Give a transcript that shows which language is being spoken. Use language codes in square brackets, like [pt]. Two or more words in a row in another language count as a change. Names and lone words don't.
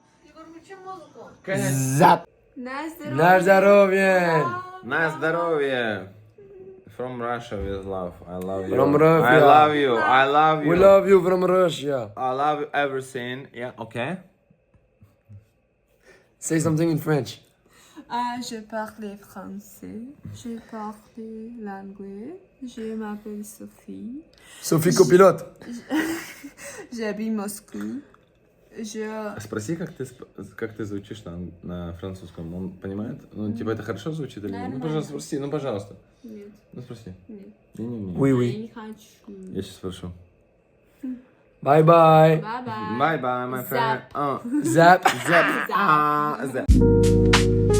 [ru] Zap. На здоровье. На здоровье. [en] From Russia with love. I love you. From Russia. I love you. I love you. We love you from Russia. I love everything. Yeah, okay. Say something in French. [fr] Je parle français. Je parle l'anglais. Je m'appelle Sophie. Sophie copilote. J'habite Moscou. Je... [ru] Спроси, как ты звучишь на французском. Он понимает? Ну, типа, это хорошо звучит или нет? Ну, пожалуйста, спроси, ну, пожалуйста. Нет. Ну, спроси. Нет. Не-не-не. [fr] Oui, [ru] Я [fr] oui. [ru] не хочу. Я сейчас спрошу. [en] Bye bye. Bye bye. Bye-bye, my friend. Zap. Zap. Zap. Zap.